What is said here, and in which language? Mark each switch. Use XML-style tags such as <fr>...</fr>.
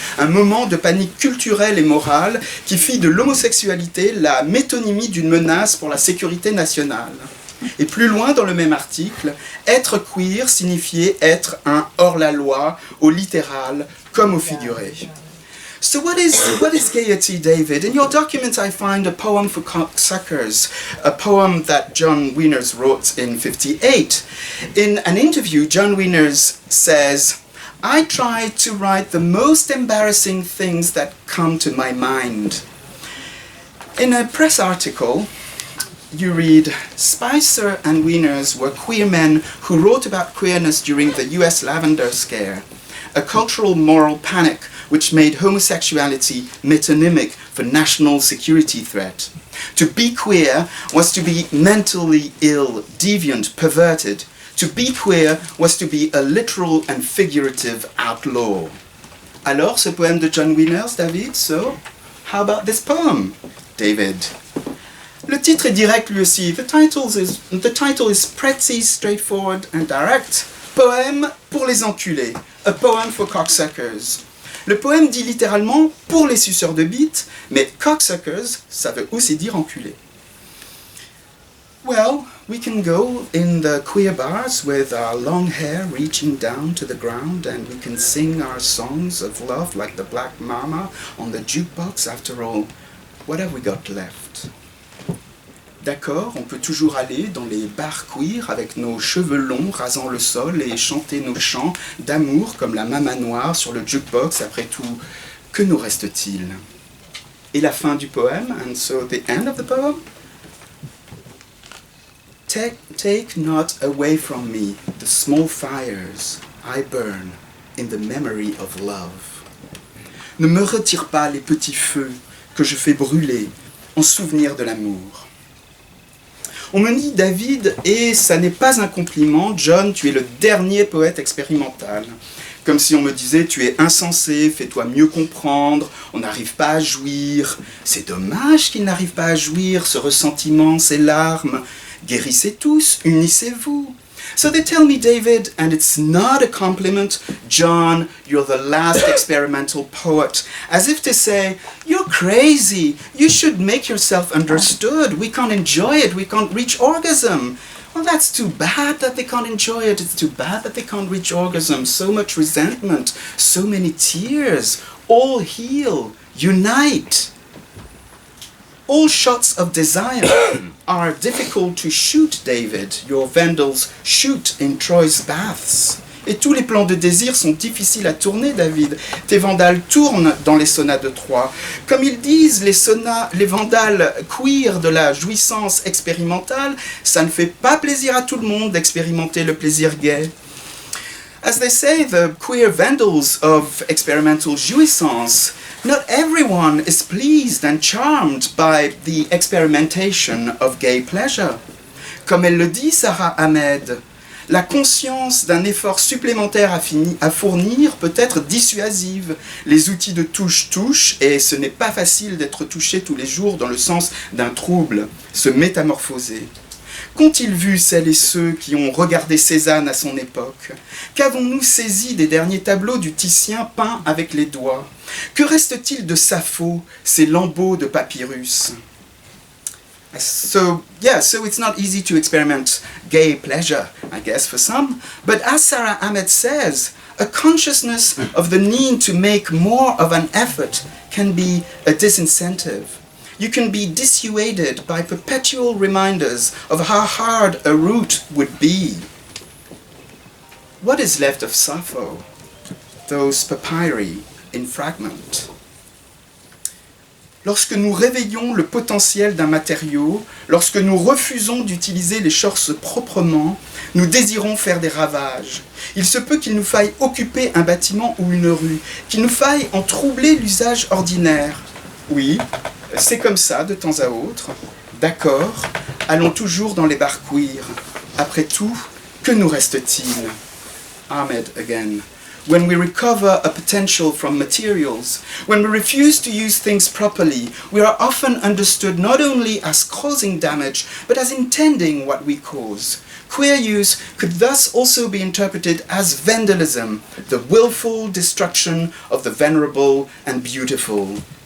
<fr>Un moment de panique culturelle et morale qui fit de l'homosexualité la métonymie d'une menace pour la sécurité nationale. » Et plus loin dans le même article, être queer signifiait être un hors-la-loi, au littéral comme au figuré.</fr> <en>So what is gaiety, David? In your document I find a poem for cocksuckers, a poem that John Wieners wrote in 1958. In an interview, John Wieners says, I try to write the most embarrassing things that come to my mind. In a press article, you read, Spicer and Wieners were queer men who wrote about queerness during the US Lavender Scare, a cultural moral panic which made homosexuality metonymic for national security threat. To be queer was to be mentally ill, deviant, perverted. To be queer was to be a literal and figurative outlaw.</en> <fr>Alors, ce poème de John Wieners, David,</fr> <en>so, how about this poem, David?</en> <fr>Le titre est direct lui aussi.</fr> <en>The title is pretty straightforward and direct.</en> <fr>Poème pour les enculés.</fr> <en>A poem for cocksuckers.</en> <fr>Le poème dit littéralement pour les suceurs de bites, mais cocksuckers, ça veut aussi dire enculé.</fr> <en>Well, we can go in the queer bars with our long hair reaching down to the ground and we can sing our songs of love like the Black Mama on the jukebox. After all, what have we got left?</en> <fr>D'accord, on peut toujours aller dans les bars queer avec nos cheveux longs rasant le sol et chanter nos chants d'amour comme la Mama Noire sur le jukebox. Après tout, que nous reste-t-il? Et la fin du poème,</fr> <en>and so the end of the poem. Take not away from me the small fires I burn in the memory of love.</en> <fr>Ne me retire pas les petits feux que je fais brûler en souvenir de l'amour. On me dit David, et ça n'est pas un compliment, John, tu es le dernier poète expérimental. Comme si on me disait, tu es insensé, fais-toi mieux comprendre, on n'arrive pas à jouir. C'est dommage qu'il n'arrive pas à jouir, ce ressentiment, ces larmes. Guérissez tous, unissez-vous.</fr> <en>So they tell me, David, and it's not a compliment, John, you're the last experimental poet. As if to say, you're crazy. You should make yourself understood. We can't enjoy it. We can't reach orgasm. Well, that's too bad that they can't enjoy it. It's too bad that they can't reach orgasm. So much resentment, so many tears. All heal, unite. All shots of desire are difficult to shoot, David. Your vandals shoot in Troy's baths.</en> <fr>Et tous les plans de désir sont difficiles à tourner, David. Tes vandales tournent dans les sonates de Troie. Comme ils disent, les vandales queer de la jouissance expérimentale, ça ne fait pas plaisir à tout le monde d'expérimenter le plaisir gay.</fr> <en>As they say, the queer vandals of experimental jouissance, not everyone is pleased and charmed by the experimentation of gay pleasure.</en> <fr>Comme elle le dit, Sarah Ahmed, la conscience d'un effort supplémentaire à fournir peut être dissuasive. Les outils de touche, et ce n'est pas facile d'être touché tous les jours dans le sens d'un trouble, se métamorphoser. Qu'ont-ils vu celles et ceux qui ont regardé Cézanne à son époque? Qu'avons-nous saisi des derniers tableaux du Titien peints avec les doigts? Que reste-t-il de Sappho, ces lambeaux de papyrus?</fr> <en>So it's not easy to experiment gay pleasure, I guess, for some. But as Sarah Ahmed says, a consciousness of the need to make more of an effort can be a disincentive. You can be dissuaded by perpetual reminders of how hard a route would be. What is left of Sappho? Those papyri in fragment.</en> <fr>Lorsque nous réveillons le potentiel d'un matériau, lorsque nous refusons d'utiliser l'écorce proprement, nous désirons faire des ravages. Il se peut qu'il nous faille occuper un bâtiment ou une rue, qu'il nous faille en troubler l'usage ordinaire. Oui, c'est comme ça de temps à autre. D'accord, allons toujours dans les bars queer. Après tout, que nous reste-t-il?</fr> <en>Ahmed again. When we recover a potential from materials, when we refuse to use things properly, we are often understood not only as causing damage, but as intending what we cause. Queer use could thus also be interpreted as vandalism, the willful destruction of the venerable and beautiful.</en>